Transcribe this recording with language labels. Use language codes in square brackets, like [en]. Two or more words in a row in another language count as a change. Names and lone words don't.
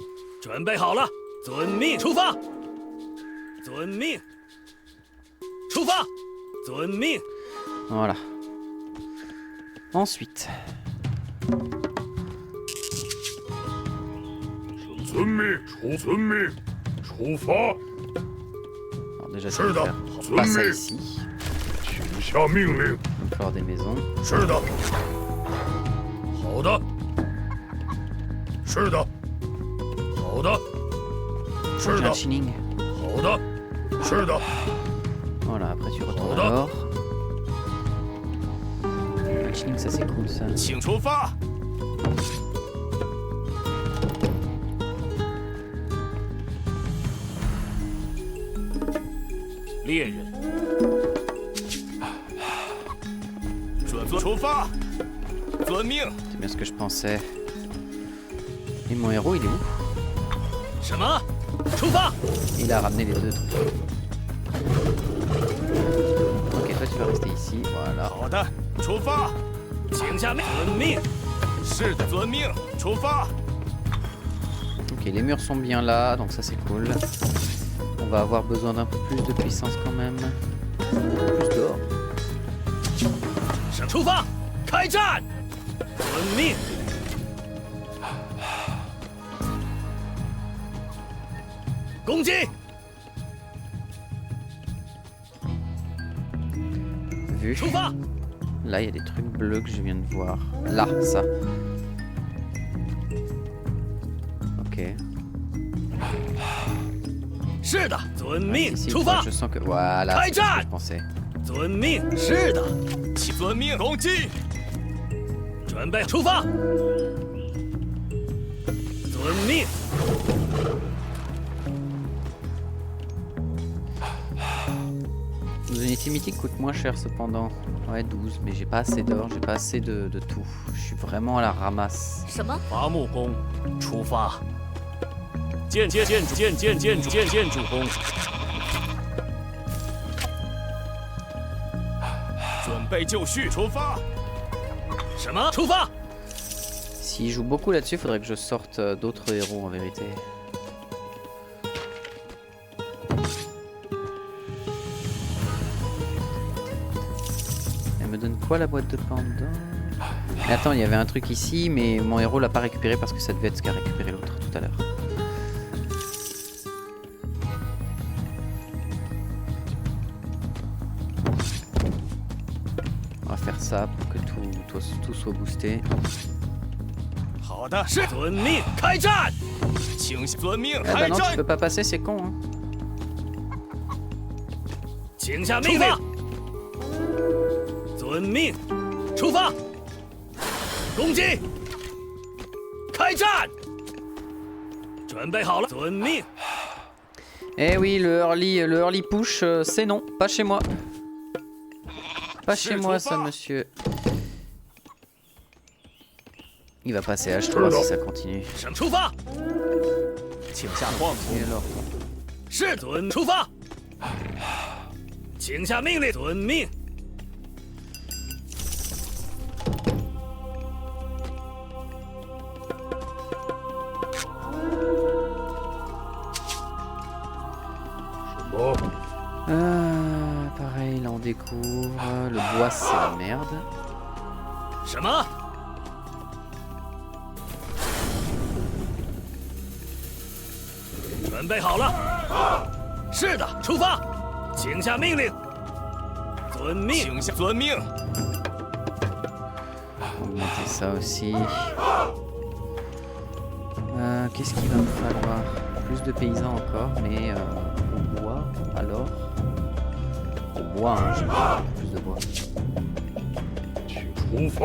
[fr] Voilà. Ensuite. [zh] 遵命，出发。 [fr] Alors déjà, ça va faire pas ça ici. [zh] 请下命令。 [fr] Il va falloir des maisons. [zh] 是的。好的。是的。好的。 [fr] J'ai [zh] 是 [fr] un [zh] 的。 [fr] chinning. [zh] 好的。是的。 [fr] Voilà, après tu retournes à l'or. Un chinning, ça c'est cool ça. [zh] 请出发。猎人，出发，遵命。 [fr] C'est bien ce que je pensais. Et mon héros, il est où? [zh] 什么？出发！ [fr] Il a ramené les deux trucs. Ok, toi tu vas rester ici, voilà. [zh] 好的，出发。请下命令。是的，遵命。出发。 [fr] Ok, les murs sont bien là, donc ça c'est cool. On va avoir besoin d'un peu plus de puissance quand même. Plus d'or. [zh] 出发！开战！遵命。攻击！ [fr] Vu. [zh] 出发！ [fr] Là, il y a des trucs bleus que je viens de voir. Là, ça. Ok. [zh] 是的，遵 [fr] Ah, [zh] 命。 [fr] si, si, [zh] 出发！ [fr] je sens que... Voilà, c'est ce que je pensais. [zh] 遵命。是的，遵命，攻击。准备出发。遵命。 [fr] Nos unités mythiques coûtent moins cher cependant. Ouais, 12, mais j'ai pas assez d'or, j'ai pas assez de tout. Je suis vraiment à la ramasse. [zh] 什么？伐木工，出发。建筑工。准备就绪，出发。什么？出发！ [fr] S'il joue beaucoup là-dessus, faudrait que je sorte d'autres héros en vérité. Elle me donne quoi la boîte de pendant? Mais attends, il y avait un truc ici, mais mon héros l'a pas récupéré parce que ça devait être ce qu'a récupéré l'autre tout à l'heure. On va faire ça pour que tout soit boosté. [zh] 好的，是遵命，开战！请遵命， [fr] Ah bah [zh] 开 [fr] non, tu [zh] 战。 [fr] peux pas passer, c'est con hein. [zh] 请下命令。遵命，出发！攻击！开战！准备好了，遵命。 [fr] Eh oui, le [en] early push, [fr] c'est non, pas chez moi. Pas chez moi ça, monsieur. Il va passer H3 si ça continue. [zh] 出发！请下矿工。 [fr] Et alors? [zh] 是遵出发。请下命令，遵命。 [fr] Pareil, là on découvre. Le bois c'est la merde. [zh] 什么？准备好了。是的，出发。请下命令。遵命。请下遵命。 [fr] Augmenter ça aussi. Qu'est-ce qu'il va me falloir? Plus de paysans encore, mais au bois alors. Au bois, hein, j'ai besoin de plus de bois. [zh] 出发。